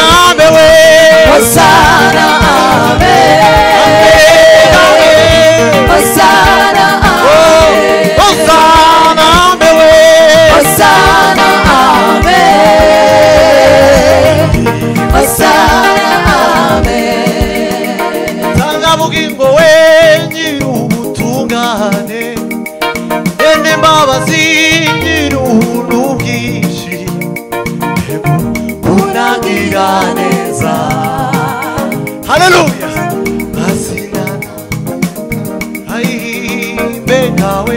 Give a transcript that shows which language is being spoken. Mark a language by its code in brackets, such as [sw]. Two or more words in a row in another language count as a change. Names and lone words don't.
[la] Hosanna, Amen. Hosanna, Amen. Hosanna Hosanna, Amen. Hosanna, Amen. [rw] Tanga bugingo we nyir'ubutungane ene mbabazi nyir'ubuntu bwinshi unagira neza. Haleluya. Mazina ayimbe nawe